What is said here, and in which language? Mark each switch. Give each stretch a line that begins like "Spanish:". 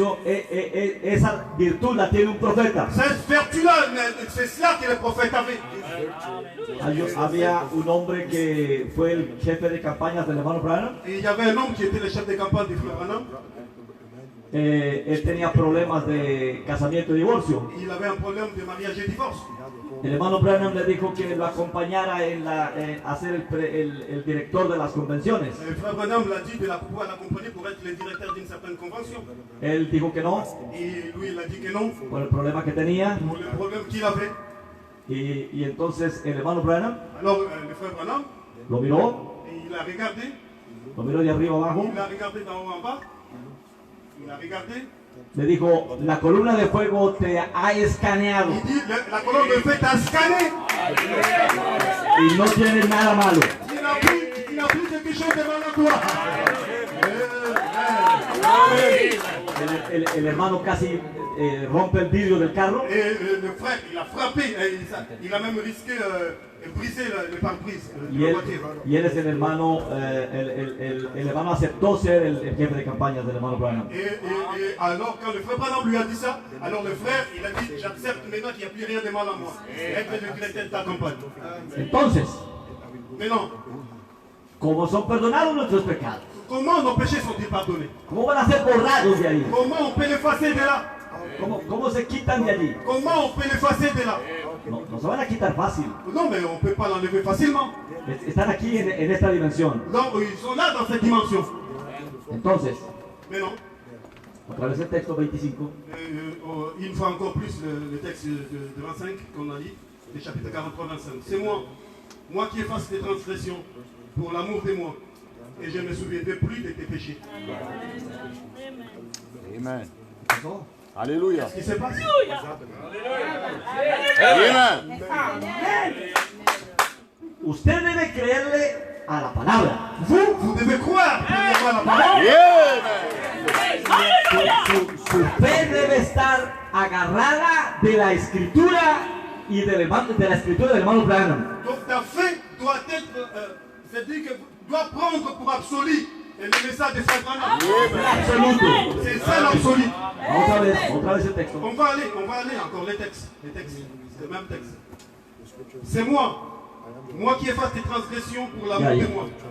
Spanish: Esa virtud la tiene un profeta.
French: Cette vertu-là, c'est cela que le prophète avait.
Spanish: Había un hombre que fue el jefe de campañas del hermano Branham.
French: Et il y avait un homme qui était le chef de campagne du frère Branham.
Spanish: Él tenía problemas de casamiento y divorcio.
French: Il avait un problème de mariage et divorce.
Spanish: El hermano Branham le dijo que lo acompañara en a ser el director de las convenciones.
French: Le frère Branham l'a dit de pouvoir l'accompagner pour être le directeur d'une certaine convention.
Spanish: Él dijo que no,
French: Et lui, il a dit que non,
Spanish: por el problema que tenía.
French: pour le problème qu'il avait.
Spanish: Y entonces el hermano Branham
French: Alors, le frère Branham,
Spanish: lo miró
French: il a regardé,
Spanish: de arriba abajo.
French: il a regardé d'en haut en bas, il a regardé,
Spanish: Le dijo, la columna de fuego te ha escaneado
French: il dit, la colonne de feu t'a scanné,
Spanish: y no tienes nada malo.
French: il n'a plus quelque chose de mal à toi.
Spanish: El hermano casi rompe el vidrio del carro.
French: Et le frère, il a frappé, il a même risqué de briser le pare-brise de la voiture.
Spanish: Y él es el hermano, el hermano aceptó ser el jefe de campañas del hermano Branham.
French: Et alors, quand le frère Branham lui a dit ça, alors le frère, il a dit, j'accepte maintenant qu'il n'y a plus rien de mal en moi. Être le directeur de ta campagne.
Spanish: Entonces,
French: Mais non,
Spanish: ¿cómo son perdonados nuestros pecados?
French: comment nos péchés sont-ils pardonnés?
Spanish: ¿Cómo van a ser borrados de ahí?
French: Comment on peut l'effacer de là?
Spanish: ¿Cómo se quitan de allí?
French: Comment on peut l'effacer de là?
Spanish: No se van a quitar fácil.
French: Non, mais on ne peut pas l'enlever facilement.
Spanish: Están aquí en esta dimensión.
French: Non, ils sont là dans cette dimension.
Spanish: Entonces,
French: Mais non,
Spanish: otra vez el texto 25.
French: une fois encore plus le texte de 25 qu'on a dit, le chapitre 43-25. C'est moi qui efface tes transgressions pour l'amour de moi, et je ne me souviendrai plus de tes péchés. Amen. Alléluia. Qu'est-ce qui se passe? Amen.
Spanish: Usted debe creerle a la palabra.
French: Vous devez croire premièrement à la parole. Amen.
Spanish: Su fe debe estar agarrada de la escritura y de la escritura del hermano Branham.
French: Donc ta fait doit être, c'est-à-dire que doit prendre pour absolu le message de sa grand-mère.
Spanish: Absoluto.
French: C'est ça l'absolu.
Spanish: Otra vez el texto.
French: On va aller encore les textes, c'est le même texte. C'est moi qui efface tes transgressions pour l'amour de moi.